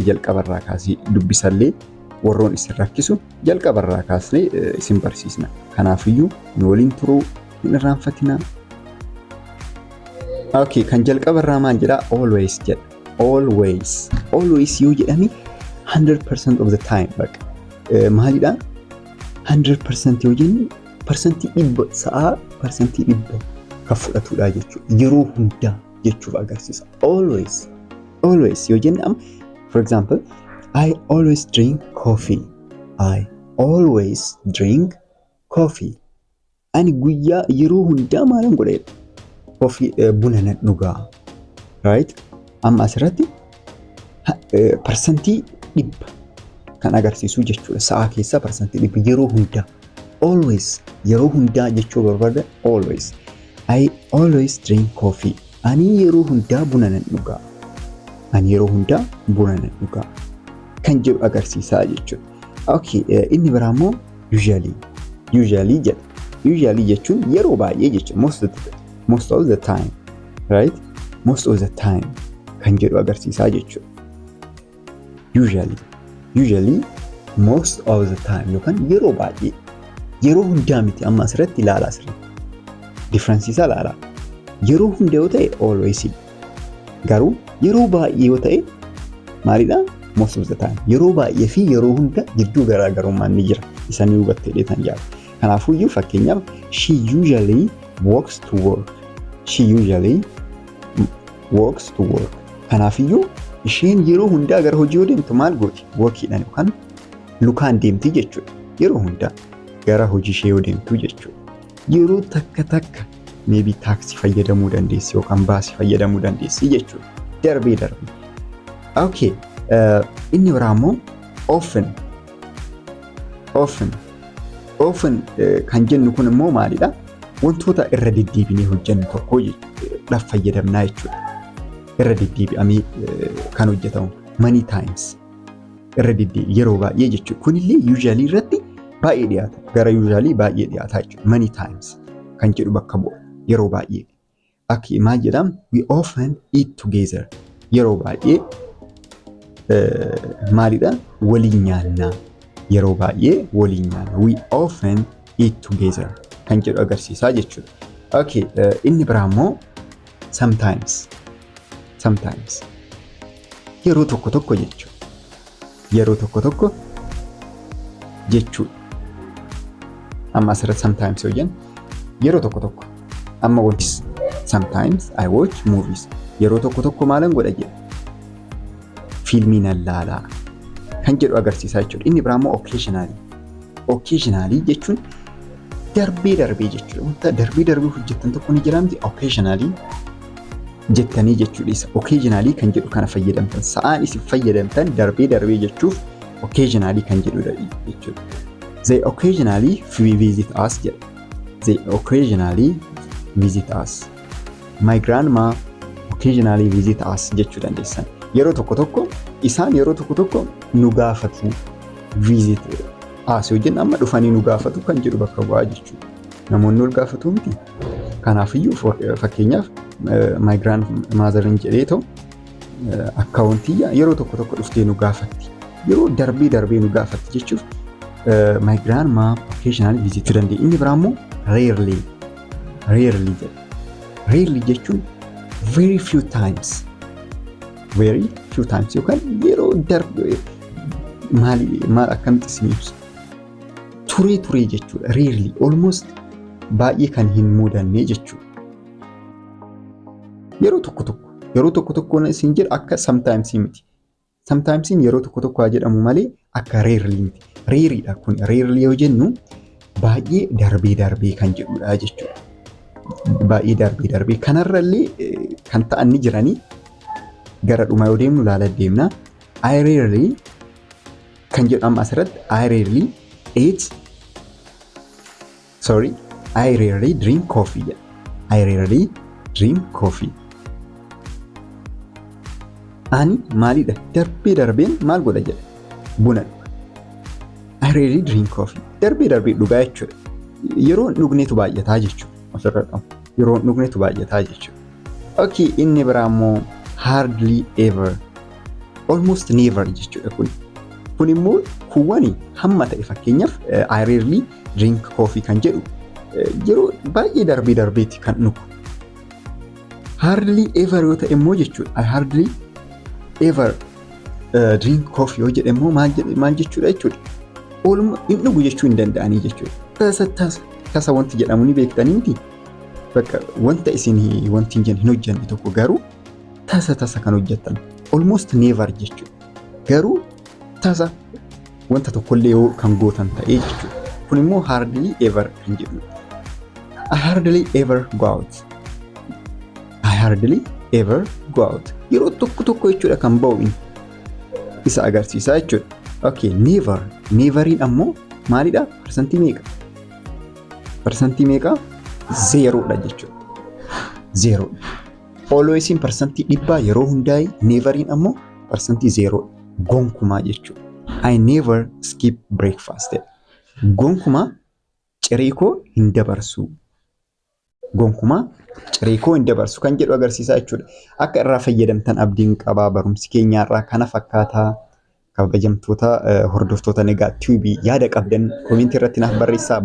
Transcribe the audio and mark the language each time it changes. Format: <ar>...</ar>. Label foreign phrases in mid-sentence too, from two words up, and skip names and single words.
<om>Jalqabarraa kaasee dubbisallee warroon isin rakkisu jalqabarraa kaasnee isin barsiisna. Kanaafiyyuu nu waliin turuu hin irraanfatinaa. Okay, kan jalqabarraa maal jedhaa? Always jedha. Always yoo jedhame</om> <en>100% of the time</en> <om>baqa. Maalidhaa? 100% yoo jennu parsantii dhibba sa'aa parsantii dhibba kan fudhatudha jechuudha. Yeroo hundaa jechuuf agarsiisa.</om> <en>Always</en> <om>yoo jenne</om> <en>for example, I always drink coffee. I always drink coffee.</en> <om>Ani guyyaa yeroo hundaa maalan godheedha? Coffee buna nan dhugaa. Right? Amma asirratti parsantii dhibba kan agarsiisu jechuudha. Sa'aa keessaa parsantii dhibba yeroo hundaa. Always yeroo hundaa jechuu barbaada.</om> <en>Always. I always drink coffee. Ani yeroo hundaa buna nan dhugaa. Ani yeroo hundaa buna nan dhugaa kan jedhu agarsiisaa jechuudha.</en> <om>Okay, inni biraa immoo usually jedha. Usually jechuun yeroo baay'ee jechuudha.</om> <en>Most of the time. Right? Most of the time</en> <om>kan jedhu agarsiisaa jechuudha.</om> <en>Usually most of the time</en> <om>yookaan yeroo baay'ee yeroo hundaa miti. Amma asirratti ilaalaa asirratti difference isaa ilaalaa. Yeroo hundaa yoo ta'e always, garuu yeroo baay'ee yoo ta'e maalidhaa?</om> <en>Most of the time.</en> <om>Yeroo baay'ee fi yeroo hunda gidduu garaagarummaan ni jira. Isaan hubattee dheetan jaala. Kanaafuyyuu fakkeenyaaf</om> <en>she usually walks to work. She usually walks to work.</en> <om>Kanaafiyyuu isheen yeroo hundaa gara hojii yoo deemtu maal gooti? Walkiidhaan yookaan lukaan deemti jechuudha. Yeroo hundaa gara hojii ishee yoo deemtu jechuudha. Yeroo takka maybe taaksii fayyadamuu dandeessi yookaan baasii fayyadamuu dandeessi jechuudha. Darbee. Okay. Inni biraa immoo often kan jennu kun immoo maalidha? Wantoota irra deddeebinee hojjennu tokko dhaaf fayyadamnaa jechuudha. Irra deddeebi'amee kan hojjetamu</om> <en>many times</en> <om>irra deddeebi yeroo baay'ee jechuudha. Kunillee usually irratti baay'ee dhiyaata. Gara usually baay'ee dhiyaata jechuudha.</om> <en>Many times</en> <om>kan jedhu bakka bu'a yeroo baay'ee. Akka maal jedham?</om> <en>We often eat together.</en> <om>Yeroo baay'ee maalidha? Waliin nyaannaa. Yeroo baay'ee waliin nyaanna.</om> <en>We often eat together</en> <om>kan jedhu agarsiisaa jechuudha. Okay, inni biraa immoo sometimes yeroo tokko jechuudha. Yeroo tokko jechuudha. Amma asirratti sometimes yoo jennu yeroo tokko amma wanti</om> <en>sometimes I watch movies.</en> <om>Yeroo tokko maalan godha jedha? Fiilmii nan laalaa kan jedhu agarsiisaa jechuudha. Inni biraa immoo occasionally jechuun darbee jechuudha. Wanta darbee hojjettan tokko ni jira miti. Occasionally jettanii jechuudha. Isa occasionally kan jedhu kana fayyadamtan. Sa'aan isin fayyadamtan darbee jechuuf occasionally kan jedhudha jechuudha.</om> <en>They occasionally visit us jedha. They occasionally visit us. My grandma occasionally visit us</en> <om>jechuu dandeessan. Yeroo tokko isaan yeroo tokko nu gaafatu.</om> <en>Visit us</en> <om>yoo jenna amma dhufanii nu gaafatu kan jedhu bakka bu'aa jechuudha. Namoonni ol gaafatu miti. Kanaafiyyuu fakkeenyaaf</om> <en>my grandmother</en> <om>jedhee ta'u akkaawuntii yeroo tokko dhuftee nu gaafatti. Yeroo darbee nu gaafatti jechuuf</om> <en>My grandma occasionally visit</en> <om>danda'e. Inni biraa immoo rarely jedha. Rarely jechuun</om> <en>very few times</en> <om>yookaan yeroo darbe maal akkamitti isin ibsu turee jechuudha. Rarely almost baay'ee kan hin mudanne jechuudha. Yeroo tokko tokko isin jedhu akka sometimes miti. Sometimes yeroo tokko haa jedhamu malee akka rarely miti. Rareedha kun. Rarely yoo jennu baay'ee darbee kan jedhudha jechuudha. Baay'ee darbee kanarrallee kan ta'an ni jiranii gara dhumaa yoo deemnu ilaala deemna.</om> <en>I rarely</en> <om>kan jedhamu asirratti</om> <en>I rarely drink coffee jedha. I rarely drink coffee.</en> <om>Ani maalidha darbeen maal godha jedha buna dhuga.</om> <en>I rarely drink coffee.</en> <om>Darbee dhugaa jechuudha. Yeroo dhugneetu baay'ataa jechuudha. Asirra qabu. Yeroo dhugneetu baay'ataa jechuudha. Okay, inni biraa immoo</om> <en>hardly ever. Almost never</en> <om>jechuudha kun. Kun immoo kuwwani hamma ta'e fakkeenyaaf</om> <en>I rarely drink coffee</en> <om>kan jedhu yeroo baay'ee darbeeti kan dhugu.</om> <en>Hardly ever</en> <om>yoo ta'e immoo jechuudha.</om> <en>I hardly ever drink coffee</en> <om>yoo jedhe immoo maal jechuudha jechuudha. Hin dhugu jechuu hin danda'anii jechuudha. Tasa wanti jedhamu ni beektanii miti. Bakka wanta isin wanti hin hojjenne tokko garuu tasa kan hojjettan.</om> <en>Almost never</en> <om>jechuudha. Garuu tasa wanta tokkollee yoo kan gootan ta'ee jechuudha. Kun immoo</om> <en>hardly ever</en> <om>kan jedhudha.</om> <en>I hardly ever go out. I hardly ever go out.</en> <om>Yeroo tokko jechuudha kan ba'u isa agarsiisa jechuudha. Okay, neveriin ammoo maalidha? Parsantii meeqa? Parsantii meeqa? 0dha jechuudha. 0dha. Alwaysiin parsantii 100 yeroo hundaa'e neveriin ammoo parsantii 0dha. Gonkumaa jechuudha.</om> <en>I never skip breakfast.</en> <om>Gonkumaa ciree koo hin dabarsu. Gonkumaa ciree koo hin dabarsu kan jedhu agarsiisa jechuudha. Akka irraa fayyadamtan abdiin qabaa. Barumsi keenya irraa kana fakkaataa. Kabajamtoota hordoftoota Nagaa TV yaada qabdan koomentii irratti naaf barreessaa.</om>